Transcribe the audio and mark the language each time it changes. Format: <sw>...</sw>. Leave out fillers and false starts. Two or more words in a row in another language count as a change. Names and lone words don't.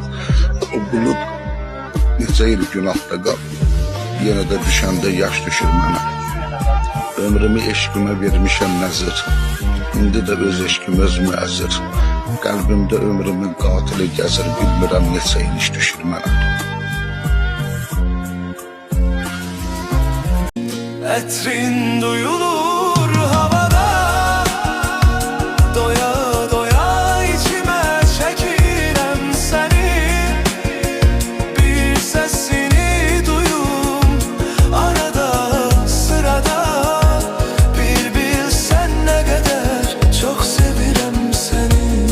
<az>O bulud neçə il günahda qalıb, yenə də düşəndə yaş düşür mənə. Ömrümü eşqimə vermişəm nəzir, indi də öz eşqim özümü əzir. Qəlbimdə ömrümün qatili gəzir, bilmirəm neçə il iş düşür mənə.</az> <tr>Etrin duyulur havada, doya doya içime çekirem seni. Bir sesini duyum arada sırada, bir bilsen ne kadar çok sevirem seni.</tr>